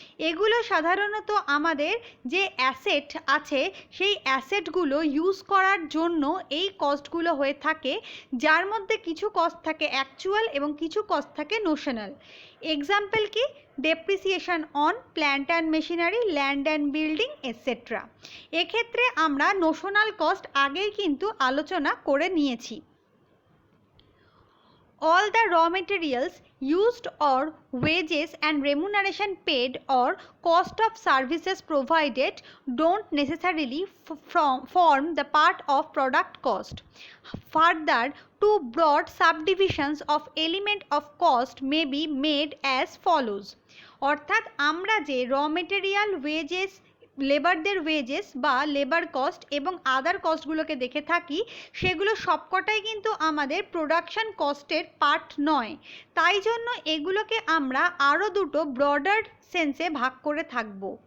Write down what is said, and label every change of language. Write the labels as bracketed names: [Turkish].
[Bangla] এগুলো সাধারণত আমাদের যে অ্যাসেট আছে সেই অ্যাসেটগুলো ইউজ করার জন্য এই কস্টগুলো হয়ে থাকে, যার মধ্যে কিছু কস্ট থাকে অ্যাকচুয়াল এবং কিছু কস্ট থাকে নোশনাল। এক্সাম্পল কি? Depreciation on plant and machinery, land and building etcetera. এক্ষেত্রে আমরা নোশনাল কস্ট আগেই কিন্তু আলোচনা করে নিয়েছি। [English] All the raw materials used or wages and remuneration paid or cost of services provided don't necessarily form the part of product cost. Further, two broad subdivisions of element of cost may be made as follows। [Bangla] অর্থাৎ আমরা যে র material, wages, লেবারদের wages বা labour cost এবং আদার কস্টগুলোকে দেখে থাকি সেগুলো সবকটাই কিন্তু আমাদের প্রোডাকশান কস্টের পার্ট নয়। তাই জন্য এগুলোকে আমরা আরও দুটো ব্রডার সেন্সে ভাগ করে থাকব।